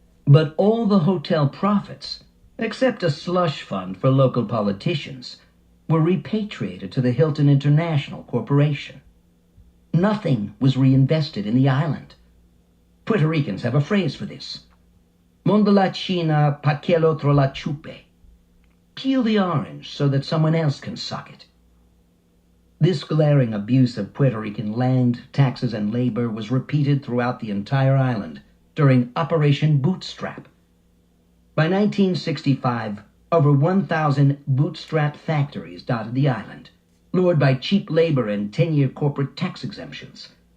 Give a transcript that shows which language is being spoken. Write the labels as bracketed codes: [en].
[en] But all the hotel profits, except a slush fund for local politicians, were repatriated to the Hilton International Corporation. Nothing was reinvested in the island. Puerto Ricans have a phrase for this. [es] Mondo la China pa que el otro la chupe. [en] Peel the orange so that someone else can suck it. This glaring abuse of Puerto Rican land, taxes, and labor was repeated throughout the entire island during Operation Bootstrap. By 1965, over 1,000 bootstrap factories dotted the island, lured by cheap labor and 10-year corporate tax exemptions.